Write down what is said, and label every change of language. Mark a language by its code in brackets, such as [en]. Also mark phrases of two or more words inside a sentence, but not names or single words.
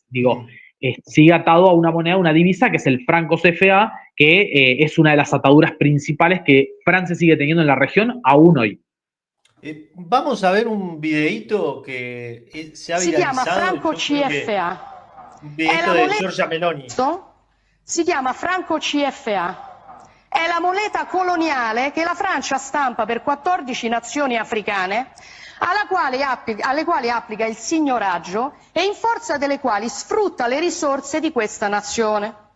[es] Digo, sigue atado a una moneda, una divisa, que es el franco CFA, que es una de las ataduras principales que Francia sigue teniendo en la región aún hoy. Vamos a ver un videíto que se ha viralizado. [it] Si chiama Franco CFA. [es] Un videíto de Giorgia Meloni. [it] Si chiama Franco CFA. È la moneta coloniale che la Francia stampa per 14 nazioni africane, alle quali applica il signoraggio e in forza delle quali sfrutta le risorse di questa nazione.